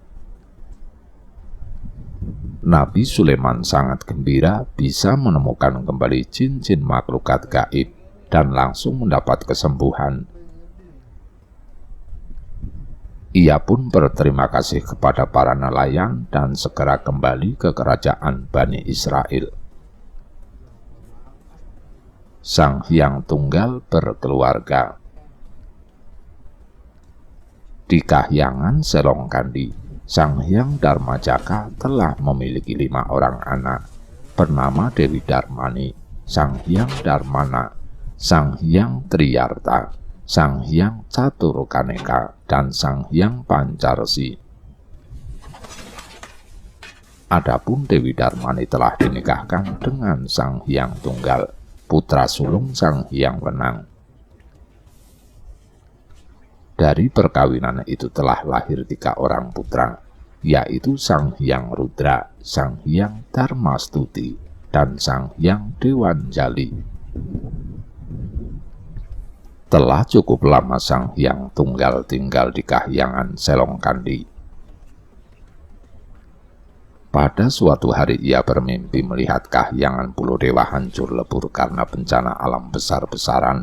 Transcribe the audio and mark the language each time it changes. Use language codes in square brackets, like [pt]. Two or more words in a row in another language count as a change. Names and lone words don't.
[id] Nabi Sulaiman sangat gembira bisa menemukan kembali jin-jin makhlukat gaib dan langsung mendapat kesembuhan. Ia pun berterima kasih kepada para nelayan dan segera kembali ke kerajaan Bani Israel. Sang Hyang Tunggal berkeluarga. Di Kahyangan Selongkandi, Sang Hyang Darmajaka telah memiliki 5 orang anak, bernama Dewi Darmani, Sang Hyang Darmana, Sang Hyang Triyarta, Sang Hyang Caturkaneka, dan Sang Hyang Pancarsi. Adapun Dewi Darmani telah dinikahkan dengan Sang Hyang Tunggal, putra sulung Sang Hyang Wenang. Dari perkawinan itu telah lahir 3 orang putra, yaitu Sang Hyang Rudra, Sang Hyang Darmastuti, dan Sang Hyang Dewanjali. Telah cukup lama Sang Hyang Tunggal tinggal di Kahyangan Selongkandi. Pada suatu hari ia bermimpi melihat Kahyangan Pulau Dewa hancur lebur karena bencana alam besar-besaran.